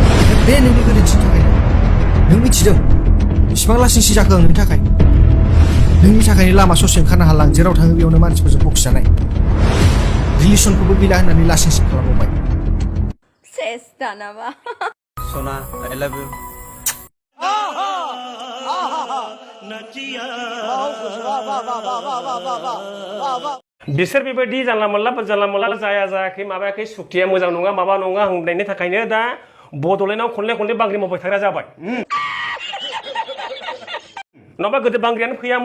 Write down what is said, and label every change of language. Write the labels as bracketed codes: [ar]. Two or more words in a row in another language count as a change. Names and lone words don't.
[brx] बे नोंनि गोरोन्थिनि थाखायनो नों मिथिदों बेसेबां लासिंसि जाखो आं नोंनि थाखाय नोंनि थाखायनो लामा ससे ओंखारनो हाला आं जेराव थाङो बेयावनो मानसिफोरजों बखिजानाय रिलेसनखौबो गैला होननानै लासिंसि खालामबावबाय सेस दानाबा [en] Sona, I love you. [brx] बिसोर बेबायदि जानला मोनला जाया जायाखै माबायाखै सुक्तिया मोजां नङा माबा नङा होननायनि थाखायनो दा बड'लेण्डआव खनले बांग्रि मावबाय थाग्रा जाबाय नङाबा गोदो बांग्रियानो फैयामोन